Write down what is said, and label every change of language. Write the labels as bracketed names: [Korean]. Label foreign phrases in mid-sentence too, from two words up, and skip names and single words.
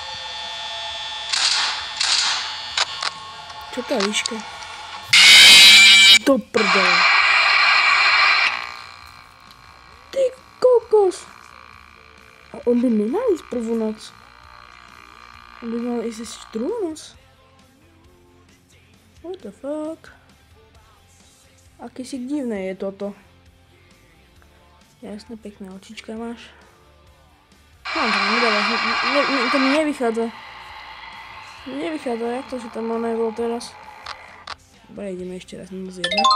[Slovak] Čo tá výška? Do prdele. Ty kokos! A on by nemal ísť prvú noc. On by mal ísť druhú noc. [English] What the fuck? [Slovak] Aké si divné je toto. Jasné, pekné očička máš. To mi nevychádza. Jak to, že tam on nebol teraz? Dobre, ideme ešte raz minus 1.